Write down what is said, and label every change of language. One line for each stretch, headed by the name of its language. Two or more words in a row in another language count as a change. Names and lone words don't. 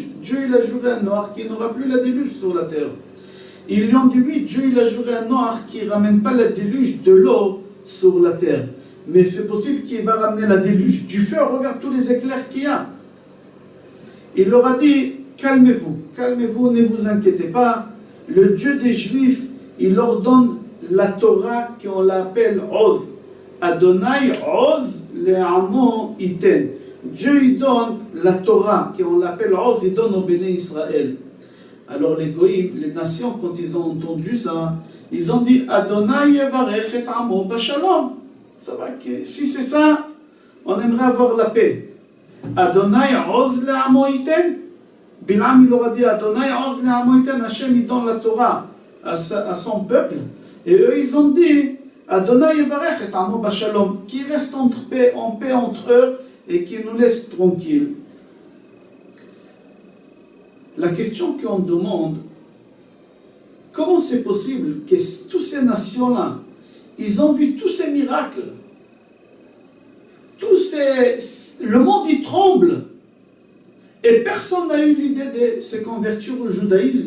French: Dieu, il a juré à Noach qu'il n'aura plus la déluge sur la terre. Ils lui ont dit, oui, Dieu, il a juré à Noach qu'il ne ramène pas la déluge de l'eau sur la terre. Mais c'est possible qu'il va ramener la déluge du feu. Regarde tous les éclairs qu'il y a. Il leur a dit, calmez-vous, calmez-vous, ne vous inquiétez pas. Le Dieu des Juifs, il leur donne la Torah qu'on l'appelle Oz.
Hebrew: אדוני עוז לעמו יתן.
French: Dieu il donne la Torah, qu'on l'appelle Oz, il donne au
Hebrew: בני ישראל.
French: Alors les goïms, les nations, quand ils ont entendu ça, ils ont dit
Hebrew: אדוני יברך את עמו בשלום.
French: Ça va que si c'est ça, on aimerait avoir la paix.
Hebrew: אדוני עוז לעמו יתן. Bil'am
French: il leur a dit
Hebrew: אדוני עוז לעמו יתן.
French: Hashem il donne la Torah à son peuple. Et eux ils ont dit
Hebrew: אדוני יברך את עמו בשלום,
French: qui reste en paix entre eux et qui nous laisse tranquilles. La question qu'on demande, comment c'est possible que toutes ces nations-là, ils ont vu tous ces miracles, le monde y tremble, et personne n'a eu l'idée de se convertir au judaïsme.